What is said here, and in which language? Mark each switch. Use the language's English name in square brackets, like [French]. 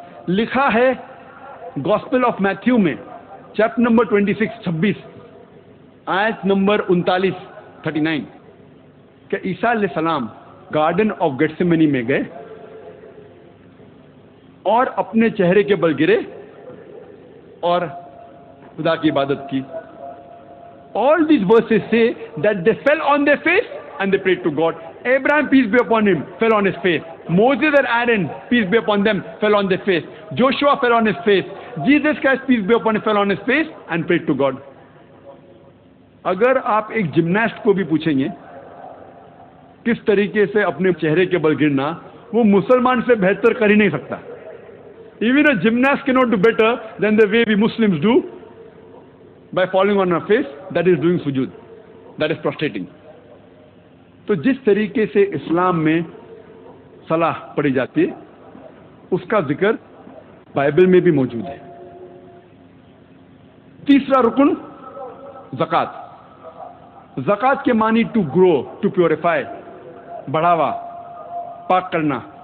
[Urdu] لکھا ہے gospel of Matthew میں چیپٹر نمبر 26 آیت نمبر 39 کہ عیسیٰ علیہ السلام گارڈن آف گیٹسیمنی میں گئے اور اپنے چہرے کے بل گرے اور خدا کی عبادت کی. [English] All these verses say that they fell on their face and they prayed to God. Abraham, peace be upon him, fell on his face. Moses and Aaron, peace be upon them, fell on their face. Joshua fell on his face. Jesus Christ, peace be upon him, fell on his face and prayed to God. [Urdu] اگر آپ ایک gymnast کو بھی پوچھیں گے کس طریقے سے اپنے چہرے کے بل گرنا، وہ مسلمان سے بہتر کر ہی نہیں سکتا. [English] Even a gymnast cannot do better than the way we Muslims do. by falling on her face, that is doing sujood, that is prostrating. [Urdu] تو جس طریقے سے اسلام میں صلاح پڑھی جاتی ہے اس کا ذکر بائبل میں بھی موجود ہے. تیسرا رکن زکوٰۃ. زکوٰۃ کے معنی [English] to grow, to purify, [Urdu] بڑھاوا, پاک کرنا.